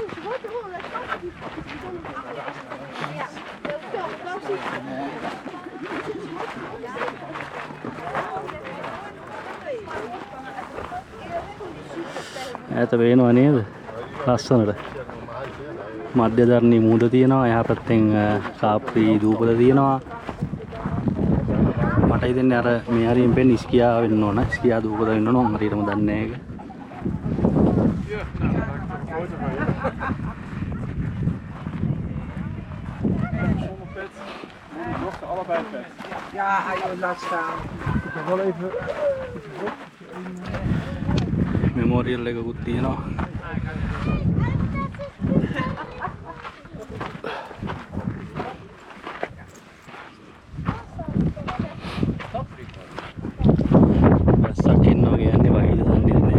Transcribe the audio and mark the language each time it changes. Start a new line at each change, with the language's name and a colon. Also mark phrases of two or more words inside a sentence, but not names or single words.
Sinhala: ඈත පේනව නේද? ලස්සනට මධ්‍යධරණී මූද තියෙනවා. එහා පැත්තෙන් කාප්‍රී දූපත තියෙනවා. මට හිතෙන්නේ අර මේ හරියෙන් පෙන්නේ ස්කියා වෙන්න ඕන. ස්කියා දූපත වෙන්න ඕන. මම හරියටම දන්නේ නැහැ ඒක.
Dutch: Ja, hij laat staan. Ik ga wel even.
Sinhala: මෙමෝරියල් එකකුත් තියෙනවා. බස්සක් ඉන්නවා කියන්නේ වහිද දන්නේ නැහැ.